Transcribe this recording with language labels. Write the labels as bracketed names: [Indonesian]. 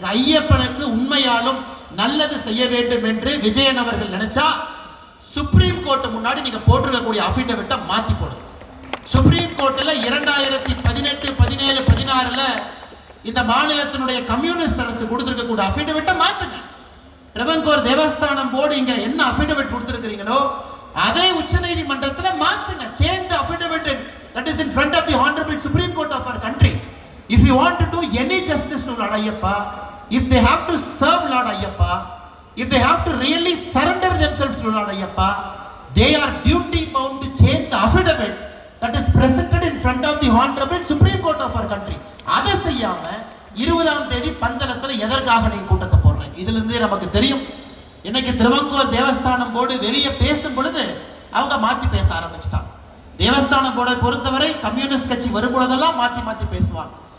[Tamil] இன்னைக்கு ஐயப்பனுக்கு உண்மையாலும் நல்லது செய்ய வேண்டும் என்று விஜயன் அவர்கள் நினைச்சா சுப்ரீம் கோர்ட் முன்னாடி நீங்க போட்டிருக்கக்கூடிய அஃபிடவிட்டை மாத்தி போடுங்க. சுப்ரீம் கோர்ட்ல 2018, 17, 16 இந்த மாநிலத்தினுடைய கம்யூனிஸ்ட் அரசு கொடுத்திருக்கக்கூடிய அஃபிடவிட்டை மாத்துங்க. ட்ரெவங்கோர் தேவஸ்தானம் போர்டு இங்க என்ன அஃபிடவிட் கொடுத்திருக்கிறீங்களோ அதை உச்ச நீதிமன்றத்தில் மாத்துங்க. [English] Change the affidavit that is in front of the Honorable Supreme Court of our country. If you want to do any justice to Lord Ayyappa, if they have to serve Lord Ayyappa, if they have to really surrender themselves to Lord Ayyappa, they are duty bound to change the affidavit that is presented in front of the Honorable Supreme Court of our country. [Tamil] அதை செய்யாம 20ஆம் தேதி பந்தளத்தில் எதற்காக நீங்க கூட்டத்தை போடுறீங்க? இதுல இருந்தே நமக்கு தெரியும். இன்னைக்கு திருவங்கூர் தேவஸ்தானம் போர்டு வெளியே பேசும் பொழுது அவங்க மாத்தி பேச ஆரம்பிச்சிட்டாங்க. தேவஸ்தானம் போர்டை பொறுத்தவரை கம்யூனிஸ்ட் கட்சி வரும்பொழுதெல்லாம் மாத்தி மாத்தி பேசுவாங்க.